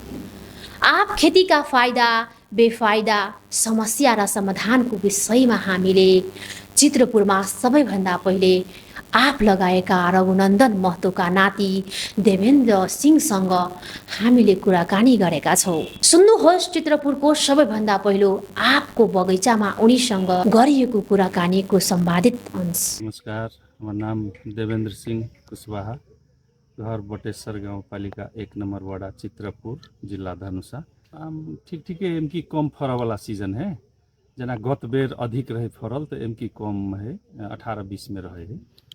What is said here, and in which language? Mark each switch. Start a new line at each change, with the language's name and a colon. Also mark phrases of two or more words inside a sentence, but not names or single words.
Nepali: आँप खेतीका फाइदा बेफाइदा समस्या र समाधानको विषयमा हामीले चित्रपुरमा सबैभन्दा पहिले आँप लगाएका रघुनन्दन महतोका नाति देवेन्द्र सिंहसँग हामीले कुराकानी गरेका छौँ। सुन्नुहोस् चित्रपुरको सबैभन्दा पहिलो आँपको बगैँचामा उनीसँग गरिएको कुराकानीको सम्वादित अंश। नमस्कार,
Maithili: हमार नाम देवेंद्र सिंह कुशवाहा, घर बटेश्वर गाउँपालिका 1 नंबर वाड़ा चित्रपुर, जिला धनुषा। ठीक है, एमकी कम फरा वाला सीजन है। जना गत बेर अधिक रहे फरल तो एमकी कम है, 18-20 में रहे है।